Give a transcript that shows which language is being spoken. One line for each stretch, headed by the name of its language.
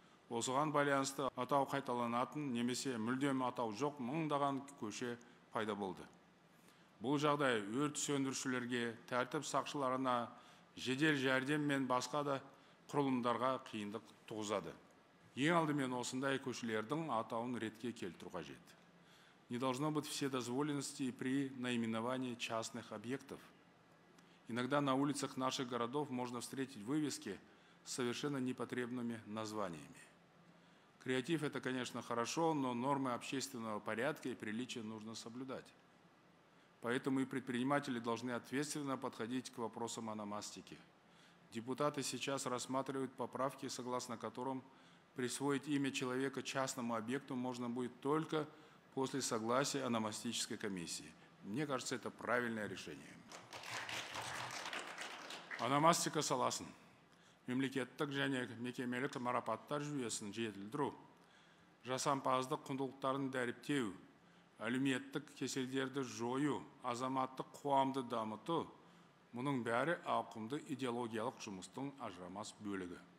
Kazakh: Осыған байланысты атау қайталанатын немесе мүлдем атау жоқ мыңдаған көше пайда болды. Бұл жағдай өрт сөндірушілерге, тәртіп сақшыларына, жедел жәрдем мен басқа да құрылымдарға қиындық туғызады. Ең алдымен осындай көшелердің атауын ретке келтіру қажет.
Russian: Не должно быть вседозволенности при наименовании частных объектов. Иногда на улицах наших городов можно встретить вывески с совершенно непотребными названиями. Креатив – это, конечно, хорошо, но нормы общественного порядка и приличия нужно соблюдать. Поэтому и предприниматели должны ответственно подходить к вопросам ономастики. Депутаты сейчас рассматривают поправки, согласно которым присвоить имя человека частному объекту можно будет только после согласия ономастической комиссии. Мне кажется, это правильное решение.
Kazakh: Ономастика саласын мемлекеттік және мекемелік марапаттар жүйесін жетілдіру, жасампаздық құндылықтарын дәріптеу, әлеуметтік кеселдерді жою, азаматтық қоғамды дамыту, мұның бәрі ауқымды идеологиялық жұмыстың ажырамас бөлігі.